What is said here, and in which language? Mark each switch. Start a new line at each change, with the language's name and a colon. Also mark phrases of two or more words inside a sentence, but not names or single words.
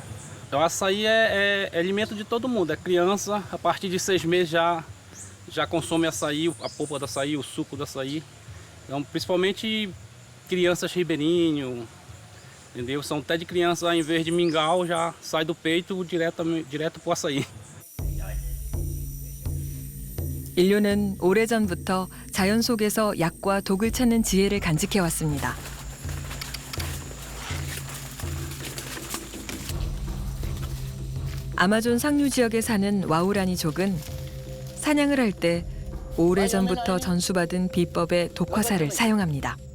Portuguese: O açaí é alimento de todo mundo, é criança, a partir de 6 meses já consome açaí, a polpa do açaí, o suco do açaí. Então, principalmente crianças ribeirinho, entendeu? São até de criança, em vez de mingau, já sai do peito direto para o açaí.
Korean: 인류는 오래전부터 자연 속에서 약과 독을 찾는 지혜를 간직해 왔습니다. 아마존 상류 지역에 사는 와우라니족은 사냥을 할 때 오래전부터 전수받은 비법의 독화살을 사용합니다.